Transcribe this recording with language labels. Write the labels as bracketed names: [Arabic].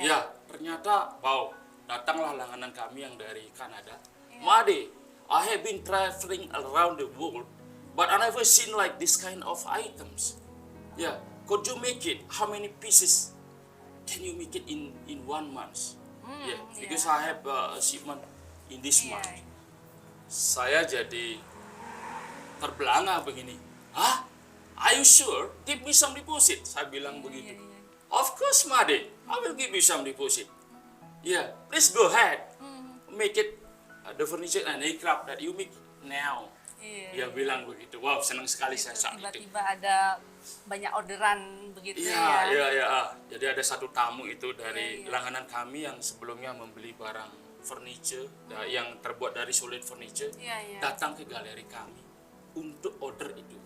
[Indonesian] Ya, ternyata wow, datanglah langganan kami yang dari Kanada. Iya. [English] Made, I have been traveling around the world, but I never seen like this kind of items. Yeah, could you make it? How many pieces can you make it in 1 month? Yeah, because I have a shipment in this [Indonesian] Iya. [English] month. [Indonesian] Saya jadi terbelanga begini. [English] Hah? Are you sure? Give me some deposit. [Indonesian] Saya bilang begitu. iya. [English] Of course, Made. I will give you some deposit. Yeah, please go ahead. Make it the furniture and handicraft that you make now. [Indonesian] Iya. Dia bilang begitu. Wow, senang sekali saya saat itu. Tiba-tiba ada banyak orderan begitu Iya, ya. iya. Jadi ada satu tamu itu dari langganan kami yang sebelumnya membeli barang furniture yang terbuat dari solid furniture, Iya, iya. datang ke galeri kami untuk order itu.